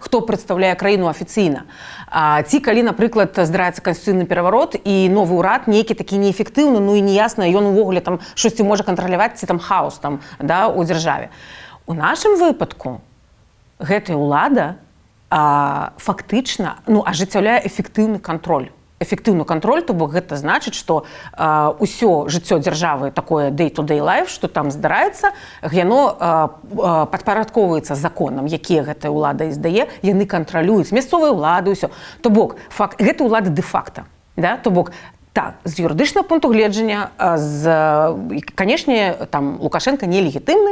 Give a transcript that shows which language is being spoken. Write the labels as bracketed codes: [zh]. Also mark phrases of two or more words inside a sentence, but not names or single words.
[be] Хто прадстаўляе краіну афіцыйна. Ці калі, напрыклад, здараецца канстытуцыйны пераварот і новы ўрад нейкі такі неэфектыўны, ну і неясна, ён увогуле там штосьці можа кантраляваць, ці там хаос там, да, у дзяржаве. У нашым выпадку гэтая ўлада фактычна ажыццяўляе эфектыўны кантроль. Эфектыўны кантроль, то бок гэта значыць, што ўсё жыццё дзяржавы такое [en] day-to-day life, [be] што там здараецца, яно падпарадкоўваецца законам, якія гэтая ўлада издае, яны кантралююць мясцовыя ўлады, ўсё. То бок гэта ўлада дэ-факта, да? То бок так, з юрыдычнага пункту гледжання, канешне, там Лукашенко нелегітымны.